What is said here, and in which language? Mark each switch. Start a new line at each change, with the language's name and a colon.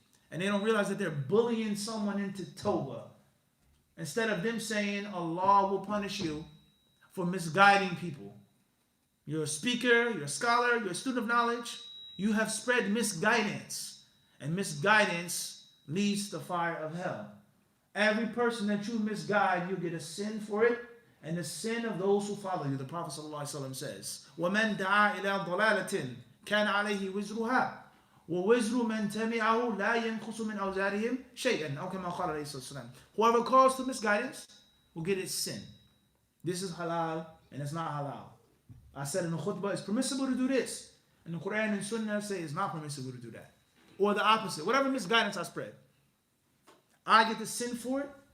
English: And they don't realize that they're bullying someone into Tawbah. Instead of them saying Allah will punish you for misguiding people. You're a speaker, you're a scholar, you're a student of knowledge. You have spread misguidance. And misguidance leads to the fire of hell. Every person that you misguide, you get a sin for it. And the sin of those who follow you. The Prophet ﷺ says,
Arabic: وَمَنْ دَعَا إِلَىٰ ضَلَالَةٍ كَانَ عَلَيْهِ وِزْرُهَا وَوِزْرُ مَنْ تَبِعَهُ لَا يَنْقُصُ مِنْ أَوْزَارِهِمْ شَيْئًا أو كما قال عليه الصلاة والسلام.
English: Whoever calls to misguidance will get its sin. This is halal and it's not halal. I said in the khutbah, it's permissible to do this. And the Quran and Sunnah say it's not permissible to do that. Or the opposite. Whatever misguidance I spread, I get the sin for it.